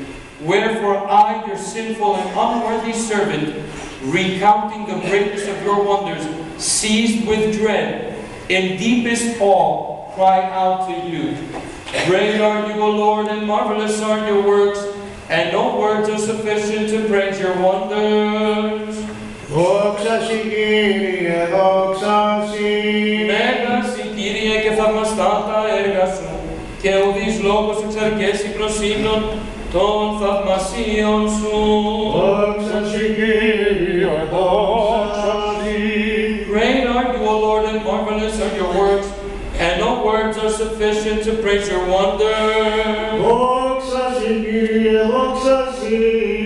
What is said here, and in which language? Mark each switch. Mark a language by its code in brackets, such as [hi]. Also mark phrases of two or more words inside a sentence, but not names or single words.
[en] Wherefore I, your sinful and unworthy servant, recounting the greatness of your wonders, seized with dread, in deepest awe, cry out to you. Great are you, O Lord, and marvelous are your works, and no words are sufficient to praise your wonders. [el] Δόξα σοι Κύριε, δόξα σοι. Μέγας ει Κύριε, και θαυμαστάτα έργα σου, και και ουδείς λόγος εξαρκέσει προς ύμνον των θαυμασίων σου. Δόξα σοι, Κύριε, δόξα σοι. [en] Great are you, O Lord, and marvelous are your works, and no words are sufficient to praise your wonder. [el] Δόξα σοι, Κύριε, δόξα σοι.